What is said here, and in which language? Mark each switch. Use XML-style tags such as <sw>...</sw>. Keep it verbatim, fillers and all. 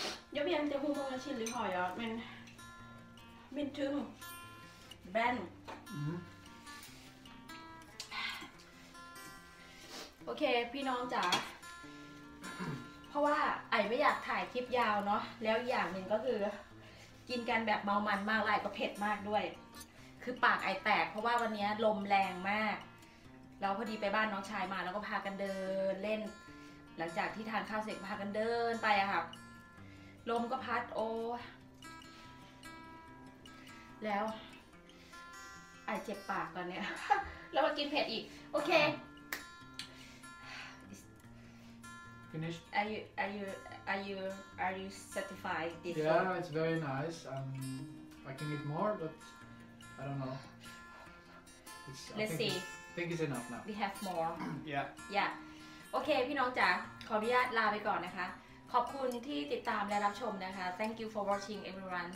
<sv>Jag vet inte hur många chili har jag, men min tung, bränd. Mm.</sv> <th>โอเคพี่น้องจ๋า เพราะว่าไอ้ไม่อยากถ่ายคลิปยาวเนาะแล้วอย่างหนึ่งก็คือกินกันแบบเมามันมากไล่ก็เผ็ดมากด้วยคือปากไอแตกเพราะว่าวันนี้ลมแรงมากเราพอดีไปบ้านน้องชายมาแล้วก็พากันเดินเล่นหลังจากที่ทานข้าวเสร็จพากันเดินไปอะค่ะลมก็พัดโอ้แล้วไอเจ็บปากตอนเนี้ย แล้วมากินเผ็ดอีกโอเค</th> <en>Finished. Are you are you are you are you satisfied this Yeah, one? it's very nice. Um, I can eat more, but I don't know. It's, I Let's think see. I think it's enough now. We have more. Yeah. Yeah.</en> <th>โอเคพี่น้องจ๋าขออนุญาตลาไปก่อนนะคะขอบคุณที่ติดตามและรับชมนะคะ</th> <en>Thank you for watching everyone.</en>